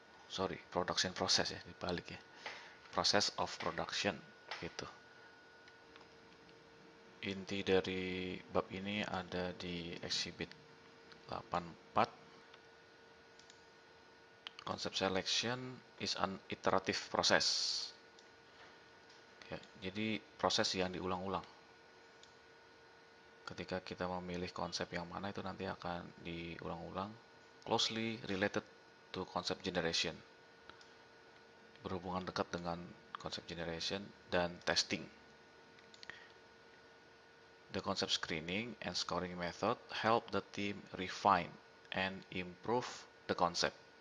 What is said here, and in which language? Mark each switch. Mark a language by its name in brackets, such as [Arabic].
[English] Sorry, production process [Indonesian] ya, dibalik ya. [English] Process of production [Indonesian] gitu. Inti dari bab ini ada di exhibit 84. [English] Concept selection is an iterative process. [Indonesian] Ya, jadi proses yang diulang-ulang. Ketika kita memilih konsep yang mana itu nanti akan diulang-ulang. [English] Closely related to concept generation. [Indonesian] Berhubungan dekat dengan concept generation dan testing. [English] The concept screening and scoring method help the team refine and improve the concept.